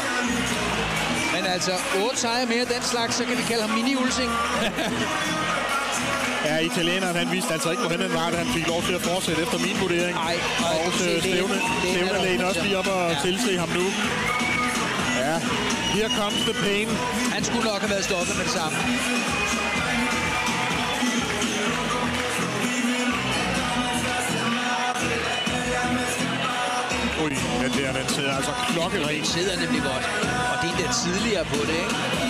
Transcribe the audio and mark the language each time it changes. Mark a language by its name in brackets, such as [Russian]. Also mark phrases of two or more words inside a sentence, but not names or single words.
[Danish] Men altså, 8 sejre mere den slags, så kan vi kalde ham mini-Ulsing. Ja, italieneren, han vidste altså ikke, hvorhen han var, da han fik lov til at fortsætte efter min vurdering. Nej, og stævnelægen også lige op og tilse ham nu. Ja, [English] here comes the pain. [Danish] Han skulle nok have været stoppet med det samme. Ui, den sidder altså klokkeren. Den sidder nemlig godt. Og det er der tidligere på det, ikke?